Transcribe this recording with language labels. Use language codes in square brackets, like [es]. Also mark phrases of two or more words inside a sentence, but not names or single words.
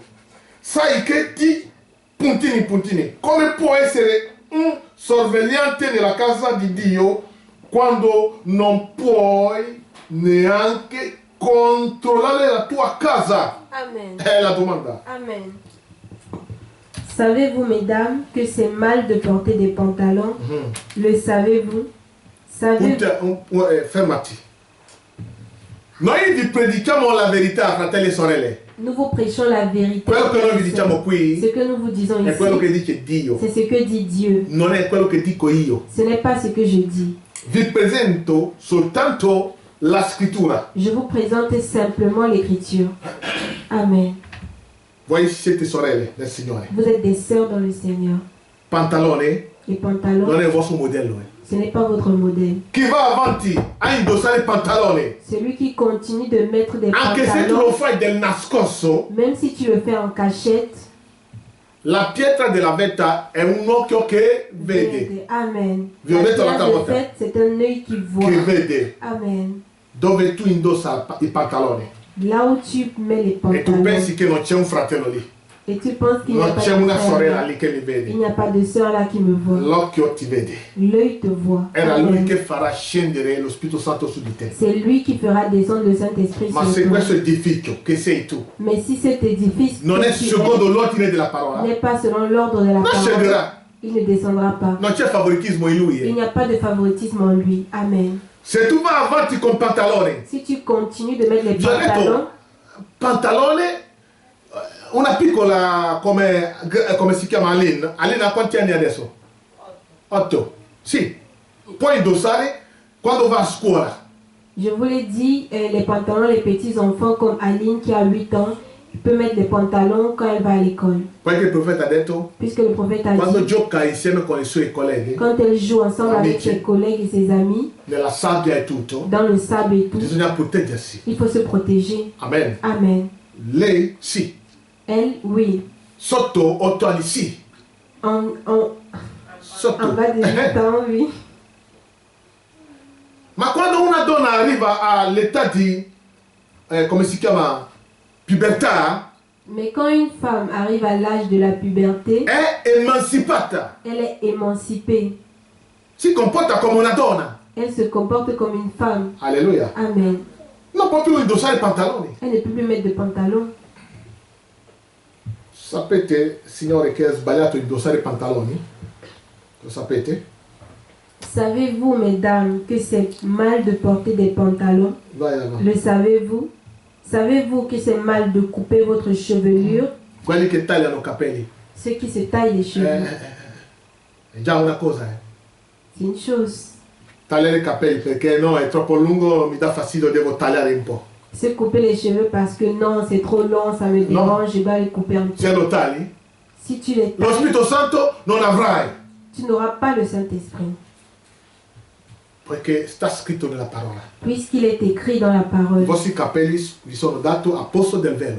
[it] Sai che ti puntini. Come può essere un sorvegliante nella casa di Dio quando non puoi neanche controllare la tua casa? Amen. È la domanda. Amen. [fr] Savez-vous, mesdames, que c'est mal de porter des pantalons? Le savez-vous? [it] Fermati. Noi vi predichiamo la verità, fratelli e sorelle. [fr] Nous vous prêchons la vérité. [it] Quello che noi vi diciamo qui [fr] Ce que nous vous disons [it] è quello che [fr] ici, [it] dice Dio, [fr] c'est ce que dit Dieu. [it] non è quello che dico io. [fr] Ce n'est pas ce que je dis. [it] Vi presento soltanto la scrittura. [fr] Je vous présente simplement l'écriture. Amen. [it] Voi siete sorelle del Signore. [fr] Vous êtes des sœurs dans le Seigneur. [it] Pantalone [fr] Les pantalons, [it] non è il vostro modello. [fr] ce n'est pas votre modèle. [it] Chi va avanti a indossare il pantalone, [fr] Celui qui continue de mettre des [it] anche se tu lo [fr] pantalons, [it] fai del nascosto, [fr] même si tu le fais en cachette, [it] la pietra della vetta è un occhio che vede. Amen. Vi ho [fr] La [it] detto l'altra [fr] pierre de [it] volta. [fr] fête, c'est un œil qui voit. [it] Che vede Amen. dove tu indossa il pantalone [fr] Là où tu mets les [it] e tu [fr] pantalons [it] pensi che non c'è un fratello lì, [fr] et tu penses qu'il n'y a [it] non [fr] pas [it] c'è [fr] de [it] una [fr] frère [it] sorella [fr] là. [it] lì che mi [fr] Il [it] vede. [fr] n'y a pas de sœur là qui me voit. [it] L'occhio ti vede. [fr] L'œil te voit. [it] Era lui Amen. che farà scendere lo Spirito Santo su di te. [fr] C'est lui qui fera descendre le Saint-Esprit [it] Ma [fr] sur [it] se [fr] toi. [it] questo edificio che sei tu [fr] Mais si cet édifice [it] non è [fr] que tu [it] secondo l'ordine della parola, [fr] n'est pas selon l'ordre de la [it] non [fr] parole, [it] scenderà. [fr] il ne descendra pas. [it] Non c'è favoritismo in lui. [fr] Il n'y a pas de favoritisme en lui. Amen. [it] Se tu vai avanti con pantalone, [fr] Si tu continues de mettre les [it] vi ho [fr] pantalons, [it] detto, pantalone, una piccola come si chiama Aline. Aline ha quanti anni adesso? 8. Sì, puoi indossare quando va a scuola. [fr] je vous l'ai dit, les pantalons, les petits enfants comme Aline qui a 8 ans, il peut mettre des pantalons quand elle va à l'école. [it] Poi che il profeta ha detto, [fr] Puisque le prophète a [it] quando [fr] dit, [it] gioca insieme con i suoi colleghi, [fr] quand elle joue ensemble avec [it] Amici. [fr] ses collègues et ses amis, [it] nella sabbia e tutto, [fr] dans le sable et tout, [it] bisogna proteggersi. [fr] il faut se protéger. Amen. Amen. [it] Lei sì, [fr] Elle, oui. [it] sotto 8 anni sì, [fr] En [it] sotto. [fr] bas de 8 ans, oui. [it] Ma quando una donna arriva all'età di, come si chiama, pubertà, [fr] Mais quand une femme arrive à l'âge de la puberté, [it] è emancipata, [fr] elle est émancipée. [it] si comporta come una donna. [fr] Elle se comporte comme une femme. Alleluia. Amen. [it] Non può più indossare i pantaloni. [fr] Elle ne peut plus mettre de pantalon. [it] Sapete, signore, che è sbagliato indossare i pantaloni? Lo sapete? [fr] Savez-vous, mesdames, que c'est mal de porter des pantalons? [it] Vai avanti. [fr] Le savez-vous? Savez-vous que c'est mal de couper votre chevelure? [it] Quelli che tagliano capelli. [fr] Ceux qui se taillent les cheveux. [it] È già una cosa, [fr] C'est une chose. [it] Tagliare i capelli perché no, è troppo lungo, mi dà fastidio, devo tagliare un po'. [fr] Se couper les cheveux parce que non, c'est trop long, ça me dérange, je dois les couper un petit [it] Se [fr] peu. [it] lo tagli, [fr] Si tu les [it] lo [fr] tailles, [it] Spirito Santo non avrai, [fr] tu n'auras pas le Saint-Esprit. [it] perché sta scritto nella parola. [fr] Puisqu'il est écrit dans la [it] I [fr] parole. [it] vostri capelli vi sono dati a posto del velo